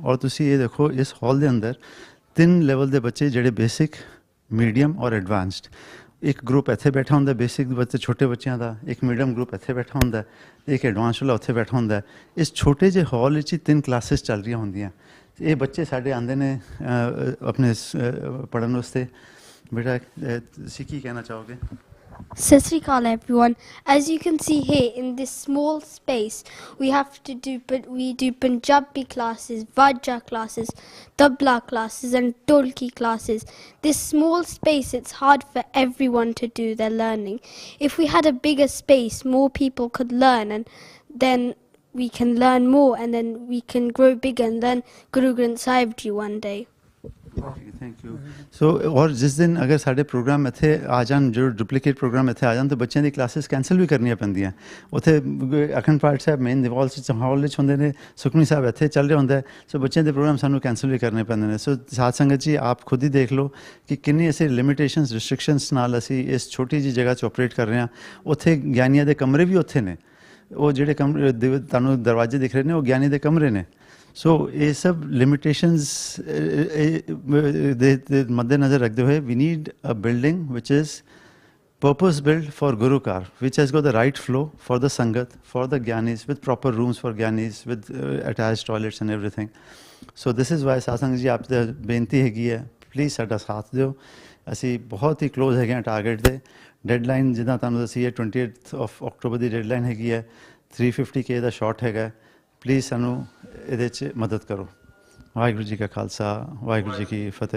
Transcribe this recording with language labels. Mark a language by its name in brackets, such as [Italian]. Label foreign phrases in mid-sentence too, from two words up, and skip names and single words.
[Punjabi] ਔਰ ਤੁਸੀਂ ਇਹ ਦੇਖੋ, ਇਸ ਹਾਲ ਦੇ ਅੰਦਰ 3 ਲੈਵਲ ਦੇ ਬੱਚੇ, ਜਿਹੜੇ [English] basic, medium [Punjabi] ਔਰ ਐਡਵਾਂਸਡ, ਇੱਕ ਗਰੁੱਪ ਇੱਥੇ ਬੈਠਾ ਹੁੰਦਾ ਬੇਸਿਕ ਬੱਚੇ ਛੋਟੇ ਬੱਚਿਆਂ ਦਾ, ਇੱਕ ਮੀਡੀਅਮ ਗਰੁੱਪ ਇੱਥੇ ਬੈਠਾ ਹੁੰਦਾ, ਇੱਕ ਐਡਵਾਂਸ ਵਾਲਾ ਉੱਥੇ ਬੈਠਾ ਹੁੰਦਾ। ਇਸ ਛੋਟੇ ਜਿਹੇ ਹਾਲ ਵਿੱਚ ਹੀ 3 ਕਲਾਸਿਸ ਚੱਲ ਰਹੀਆਂ ਹੁੰਦੀਆਂ। ਇਹ ਬੱਚੇ ਸਾਡੇ ਆਉਂਦੇ ਨੇ ਆਪਣੇ ਪੜ੍ਹਨ ਵਾਸਤੇ। ਬੇਟਾ ਤੁਸੀਂ ਕੀ ਕਹਿਣਾ ਚਾਹੋਗੇ? ਸਤ ਸ੍ਰੀ ਅਕਾਲ [English] everyone. As you can see here in this small space, we do Punjabi classes, Vaja classes, tabla classes and Tolki classes. This small space, it's hard for everyone to do their learning. If we had a bigger space, more people could learn, and then we can learn more, and then we can grow bigger and learn Guru Granth Sahib Ji one day. thank you. [Punjabi] ਸੋ ਔਰ ਜਿਸ ਦਿਨ ਅਗਰ ਸਾਡੇ ਪ੍ਰੋਗਰਾਮ ਇੱਥੇ ਆ ਜਾਣ, ਜੋ [English] duplicate program [Punjabi] ਇੱਥੇ ਆ ਜਾਣ, ਤਾਂ ਬੱਚਿਆਂ ਦੀ [English] classes cancel [Punjabi] ਵੀ ਕਰਨੀਆਂ ਪੈਂਦੀਆਂ। ਉੱਥੇ ਅਖੰਡ ਪਾਠ ਸਾਹਿਬ ਮੇਨ ਦੀਵਾਲ ਹਾਲ ਵਿੱਚ ਹੁੰਦੇ ਨੇ, ਸੁਖਮਨੀ ਸਾਹਿਬ ਇੱਥੇ ਚੱਲ ਰਿਹਾ ਹੁੰਦਾ, ਸੋ ਬੱਚਿਆਂ ਦੇ ਪ੍ਰੋਗਰਾਮ ਸਾਨੂੰ ਕੈਂਸਲ ਵੀ ਕਰਨੇ ਪੈਂਦੇ ਨੇ। ਸੋ ਸਾਧ ਸੰਗਤ ਜੀ, ਆਪ ਖੁਦ ਹੀ ਦੇਖ ਲਓ ਕਿ ਕਿੰਨੀ ਅਸੀਂ [English] limitations, restrictions [Punjabi] ਨਾਲ ਅਸੀਂ ਇਸ ਛੋਟੀ ਜਿਹੀ ਜਗ੍ਹਾ 'ਚ ਆਪਰੇਟ ਕਰ ਰਹੇ ਹਾਂ। ਉੱਥੇ ਗਿਆਨੀਆਂ ਦੇ ਕਮਰੇ ਵੀ ਉੱਥੇ ਨੇ, ਉਹ ਜਿਹੜੇ ਕਮਰੇ ਤੁਹਾਨੂੰ ਦਰਵਾਜ਼ੇ ਦਿਖ ਰਹੇ ਨੇ, ਉਹ ਗਿਆਨੀ ਦੇ ਕਮਰੇ ਨੇ। ਸੋ ਇਹ ਸਭ ਲਿਮਿਟੇਸ਼ਨਸ ਦੇ ਮੱਦੇਨਜ਼ਰ ਰੱਖਦੇ ਹੋਏ, [English] we need a building which is purpose built for Gurukar, which has got the right flow for the Sangat, for the Gyanis, with proper rooms for Gyanis, with attached toilets and everything. So this is why [Punjabi] ਸਾਧ ਸੰਗਤ ਜੀ, ਆਪ ਦੀ ਬੇਨਤੀ ਹੈਗੀ ਹੈ, ਪਲੀਜ਼ ਸਾਡਾ ਸਾਥ ਦਿਓ। ਅਸੀਂ ਬਹੁਤ ਹੀ ਕਲੋਜ਼ ਹੈਗੇ ਹਾਂ ਟਾਰਗੇਟ ਦੇ। ਡੈਡਲਾਈਨ ਜਿੱਦਾਂ ਤੁਹਾਨੂੰ ਦੱਸੀ ਹੈ, 28 ਅਕਤੂਬਰ ਦੀ ਡੈਡਲਾਈਨ ਹੈਗੀ ਹੈ। 350K ਦਾ ਸ਼ਾਰਟ ਹੈਗਾ। ਪਲੀਜ਼ ਸਾਨੂੰ ਇਹਦੇ 'ਚ ਮਦਦ ਕਰੋ। ਵਾਹਿਗੁਰੂ ਜੀ ਕਾ ਖਾਲਸਾ, ਵਾਹਿਗੁਰੂ ਜੀ ਕੀ ਫਤਿਹ।